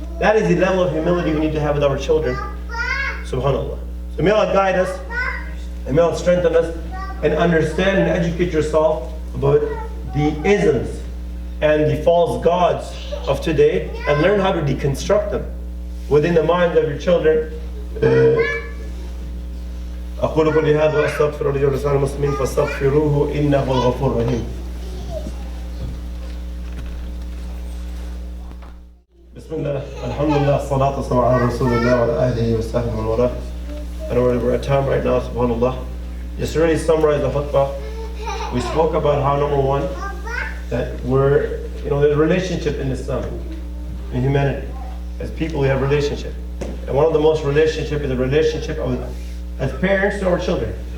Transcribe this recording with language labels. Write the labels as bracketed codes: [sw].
[en] That is the level of humility we need to have with our children. Subhanallah. So may Allah guide us, and may Allah strengthen us, and understand and educate yourself about the isms and the false gods of today, and learn how to deconstruct them within the minds of your children. [ar] أقول قولي هذا وأستغفر الله ولسائر المسلمين فاستغفروه إنه الغفور الرحيم. بسم الله الحمد لله الصلاة والسلام على رسول الله وعلى آله وصحبه ومن والاه. [en] I know we're at time right now, subhanallah. Just to really summarize the khutbah, we spoke about how, number one, that there's a relationship in Islam, in humanity. As people, we have relationship. And one of the most relationship is a relationship as parents to our children.